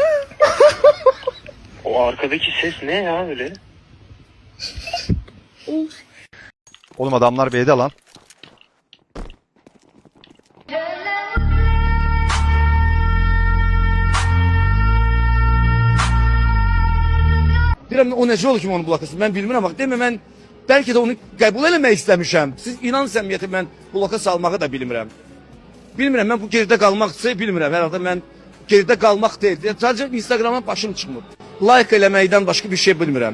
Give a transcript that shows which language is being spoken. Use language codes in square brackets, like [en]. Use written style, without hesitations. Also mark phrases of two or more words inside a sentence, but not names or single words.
[tr] O arkadaki ses ne ya öyle? Oğlum adamlar B'de lan. [az] Bilmem o necə olur ki onu blokasın. Ben bilmirəm bak demə mən belki de onu qəbul eləmək istəmişəm. Siz inan səmiyyəti mən bloka salmağı da bilmirəm. Bilmirəm mən bu geridə qalmaq isə bilmirəm. Hər halda mən geride qalmaq deyil. Sadəcə Instagrama başım çıxmır. Like eləməkdən başqa bir şey bilmirəm.